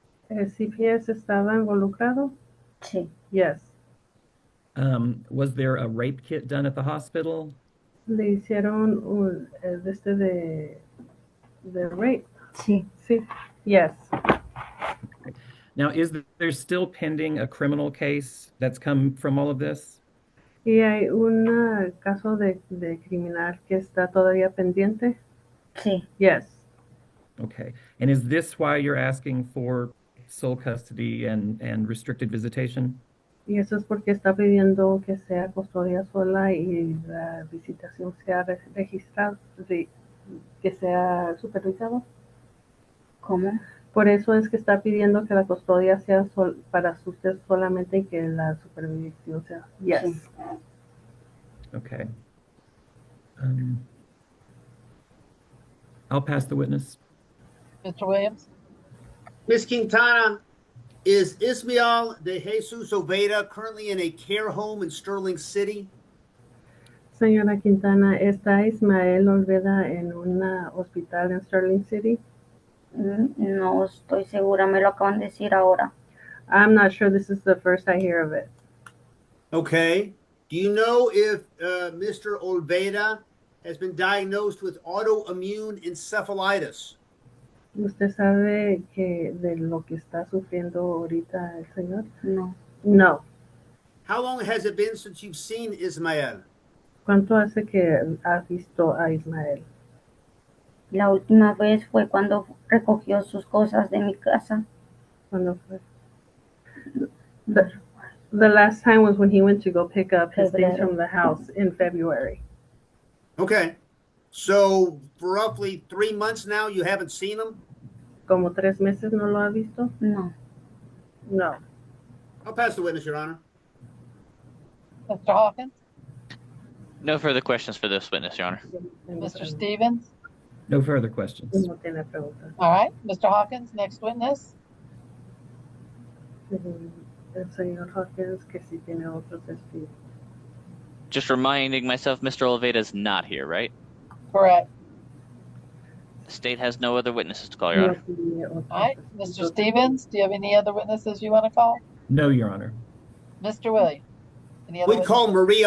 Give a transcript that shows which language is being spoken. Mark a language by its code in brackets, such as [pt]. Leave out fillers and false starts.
[es] ¿CPS estaba involucrado? Sí. [en] Yes. Was there a rape kit done at the hospital? [es] Le hicieron de rape. Sí. Sí. [en] Yes. Now, is there still pending a criminal case that's come from all of this? [es] ¿Y hay un caso de criminal que está todavía pendiente? Sí. [en] Yes. Okay. And is this why you're asking for sole custody and restricted visitation? [es] Y eso es porque está pidiendo que sea custodia sola y la visitación sea registrada, que sea supervisado. ¿Cómo? Por eso es que está pidiendo que la custodia sea para usted solamente y que la supervisión sea. [en] Yes. [es] Sí. [en] Okay. I'll pass the witness. Mr. Williams? Miss Quintana, is Ismael de Jesus Olveda currently in a care home in Sterling City? [es] Señora Quintana, ¿está Ismael Olveda en un hospital en Sterling City? No estoy segura, me lo acaban de decir ahora. [en] I'm not sure. This is the first I hear of it. Okay. Do you know if Mr. Olveda has been diagnosed with autoimmune encephalitis? [es] ¿Usted sabe que de lo que está sufriendo ahorita el señor? No. [en] No. How long has it been since you've seen Ismael? [es] ¿Cuánto hace que ha visto a Ismael? La última vez fue cuando recogió sus cosas de mi casa. ¿Cuándo fue? [en] The last time was when he went to go pick up his things from the house in February. Okay. So for roughly 3 months now, you haven't seen him? [es] ¿Como 3 meses no lo ha visto? No. [en] No. I'll pass the witness, Your Honor. Mr. Hawkins? No further questions for this witness, Your Honor. Mr. Stevens? No further questions. [es] No tiene preguntas. [en] All right, Mr. Hawkins, next witness. [es] El señor Hawkins, que sí tiene otro testigo. [en] Just reminding myself, Mr. Olveda is not here, right? Correct. The state has no other witnesses to call, Your Honor. All right, Mr. Stevens, do you have any other witnesses you want to call? No, Your Honor. Mr. Williams? Any other We call witnesses?